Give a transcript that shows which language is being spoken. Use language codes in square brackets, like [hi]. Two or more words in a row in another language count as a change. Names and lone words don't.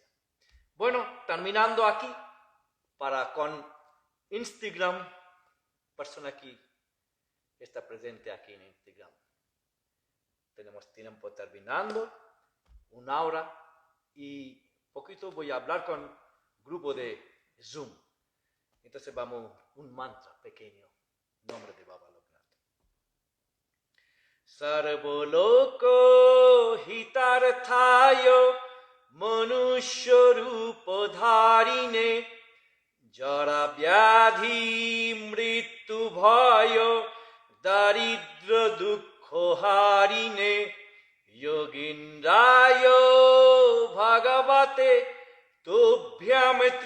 [es] Bueno, terminando aquí, con Instagram, persona que está presente aquí en Instagram. Tenemos tiempo terminando, 1 hora, y poquito voy a hablar con grupo de Zoom. Entonces vamos un mantra pequeño, nombre de Baba Loknath. [sa] सर्वलोक हितार्थाय मनुष्य रूपधारिणे जरा व्याधि मृत्यु भय दारिद्र्य दुःख हारिणे योगीन्द्राय भगवते तुभ्यम्